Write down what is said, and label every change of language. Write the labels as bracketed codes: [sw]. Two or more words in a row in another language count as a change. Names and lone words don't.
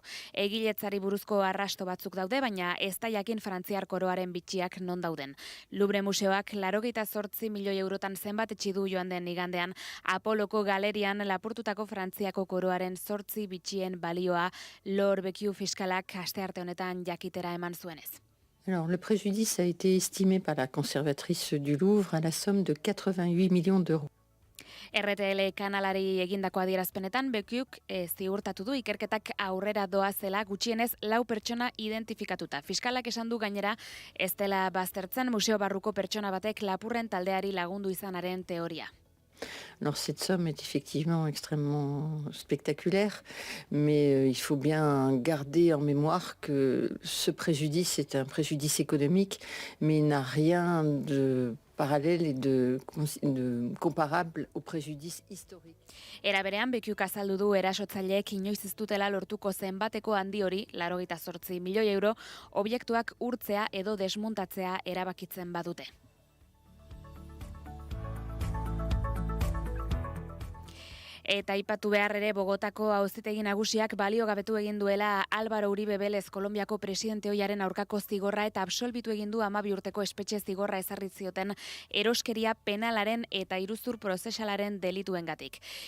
[eu] Egiletzari buruzko arrasto batzuk daude, baina ez da jakin frantziar koroaren bitxiak non dauden. Louvre Museoak 88 milioi eurotan zenbatetsi du joan den igandean Apoloko galerian lapurtutako Frantziako koroaren 8 bitxien balioa Lor Bekiu fiskalak astearte honetan jakitera eman zuenez. [fr] Alors, le préjudice a été estimé par la conservatrice du Louvre à la somme de 88 millions d'euros. [eu] RTL kanalari egindako adierazpenetan Bekiuk ziurtatu du ikerketak aurrera doazela gutxienez 4 pertsona identifikatuta. Fiskalak esan du gainera ez dela baztertzen museo barruko pertsona batek lapurren taldeari lagundu izanaren teoria. [fr] Alors cette somme est effectivement extrêmement spectaculaire, mais il faut bien garder en mémoire que ce préjudice est un préjudice économique, mais n'a rien de parallèle et de comparable au préjudice historique. [eu] Era berean, Bekiuk azaldu du erasotzaileek inoiz ez dutela lortuko zenbateko handi hori, 88 milioi euro, objektuak urtzea edo desmuntatzea erabakitzen badute. Eta aipatu behar ere Bogotako auzitegi nagusiak baliogabetu egin duela Álvaro Uribe Vélez Kolonbiako presidente ohiaren aurkako zigorra eta absolbitu egin du 12 urteko espetxe zigorra ezarri zioten eroskeria penalaren eta iruzur prozesalaren delituengatik.